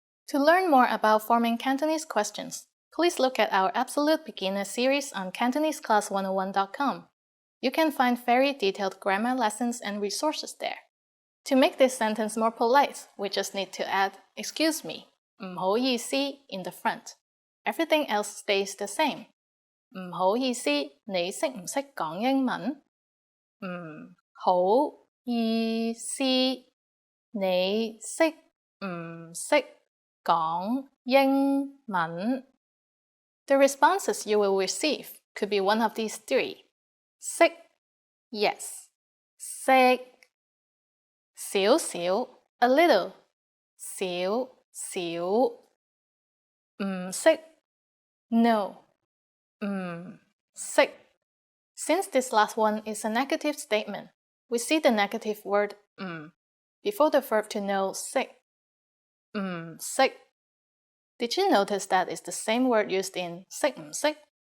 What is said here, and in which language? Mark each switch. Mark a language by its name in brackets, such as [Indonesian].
[English] To learn more about forming Cantonese questions, please look at our Absolute Beginner series on CantoneseClass101.com. You can find very detailed grammar lessons and resources there. To make this sentence more polite, we just need to add excuse me, 唔好意思 in the front. Everything else stays the same. [Cantonese] 唔好意思，你識唔識講英文？唔好意思，你識唔識講英文？ [English] The responses you will receive could be one of these three. 識 yes, 識少少 a little, 少少唔識 no, 唔識 Since this last one is a negative statement, we see the negative word 唔 before the verb to know 識唔識 Did you notice that it's the same word used in 識唔識?